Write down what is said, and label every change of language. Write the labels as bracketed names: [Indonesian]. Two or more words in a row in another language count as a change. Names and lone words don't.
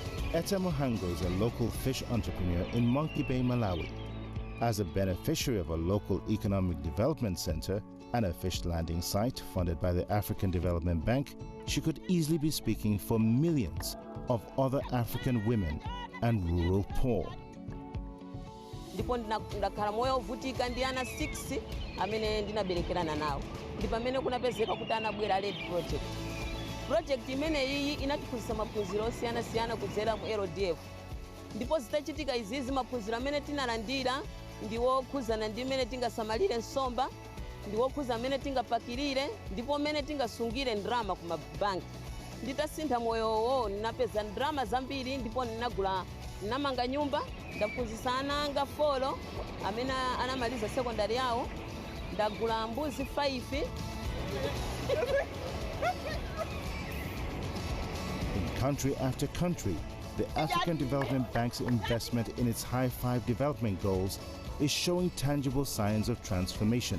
[English] Etta Muhango is a local fish entrepreneur in Monkey Bay, Malawi. As a beneficiary of a local economic development center and a fish landing site funded by the African Development Bank, she could easily be speaking for millions of other African women and rural poor. [Nyanja] Ndipo ndakhala moyo ovutika ndi ana 6 amene ndinaberekerana nawo. Ndipo amene kunapezeka kuti anabwera Red Project. Project imene iyi inatiphunzitsa maphunziro osiyana-siyana kudzera mu LDF. Ndipo zitachitika izizi maphunziro amene tinalandira ndiwo okhuzana ndi imene tingasamalire nsomba, ndiwo okhuza amene tingapakirire, ndipo amene tingasungire ndrama ku mabanki. Nditasintha moyowo ninapeza ndrama zambiri ndipo ninamanga nyumba, ndaphunzitsa ana anga 4 amene anamaliza sekondari yawo, ndagula mbuzi 5. [English] In country after country, the African Development Bank's investment in its High Five development goals is showing tangible signs of transformation.